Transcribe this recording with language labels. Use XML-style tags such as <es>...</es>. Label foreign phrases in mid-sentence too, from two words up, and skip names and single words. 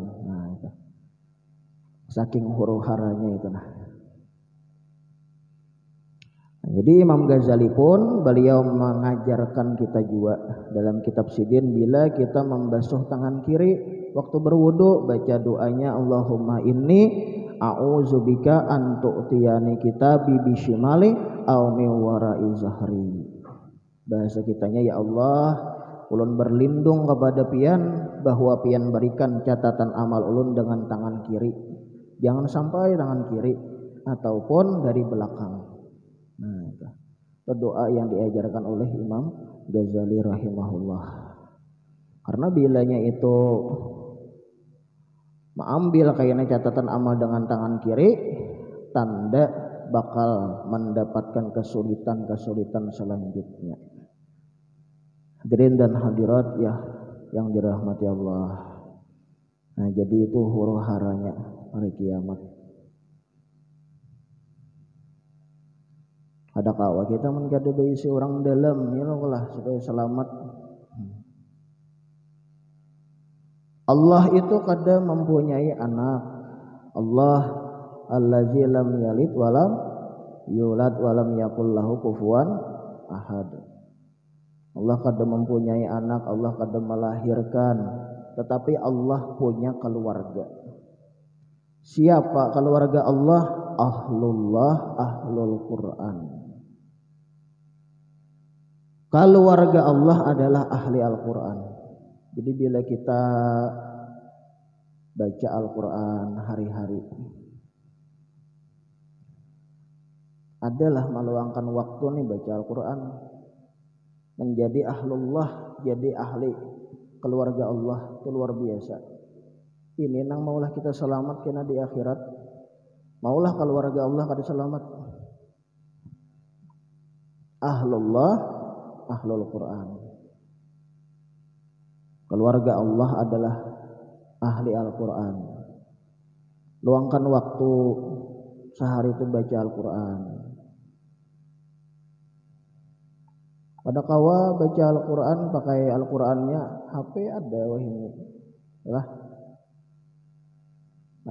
<id>Nah, itu saking huru-haranya itu nah. Jadi Imam Ghazali pun beliau mengajarkan kita juga dalam kitab Sidin, bila kita membasuh tangan kiri waktu berwudu, baca doanya</id> <ar>اللهم إني أعوذ بك أن تعطيني كتابي بشمالي أو من وراء ظهري.</ar> <id>Bahasa kitanya, ya Allah, ulun berlindung kepada pian bahwa pian berikan catatan amal ulun dengan tangan kiri, jangan sampai tangan kiri ataupun dari belakang. Nah, itu doa yang diajarkan oleh Imam Ghazali rahimahullah. Karena bilanya itu mengambil kayaknya catatan amal dengan tangan kiri, tanda bakal mendapatkan kesulitan-kesulitan selanjutnya. Hadirin dan hadirat ya yang dirahmati Allah. Nah, jadi itu huru-haranya hari kiamat.</id> <bjn>Ada kawa kita menkada isi orang dalam ya lah supaya selamat.</bjn> <id>Allah itu kada mempunyai anak.</id> <ar>الله الذي لم يلد ولم يولد ولم يكن له كفوا أحد.</ar> <id>Allah kada mempunyai anak, Allah kada melahirkan, tetapi Allah punya keluarga. Siapa keluarga Allah?</id> <ar>أهل الله، أهل القرآن.</ar> <id>Keluarga Allah adalah ahli Al-Quran. Jadi bila kita baca Al-Quran hari-hari, adalah meluangkan waktu nih baca Al-Quran, menjadi ahlullah, jadi ahli keluarga Allah, itu luar biasa.</id> <bjn>Ini nang maulah kita selamat kena di akhirat, maulah keluarga Allah kada selamat.</bjn> <ar>Ahlullah, أهل القرآن.</ar> <id>Keluarga Allah adalah ahli Al-Quran. Luangkan waktu sehari itu baca Al-Quran.</id> <bjn>Pada kawa baca Al-Quran pakai Al-Qurannya HP ada wah ini lah.</bjn>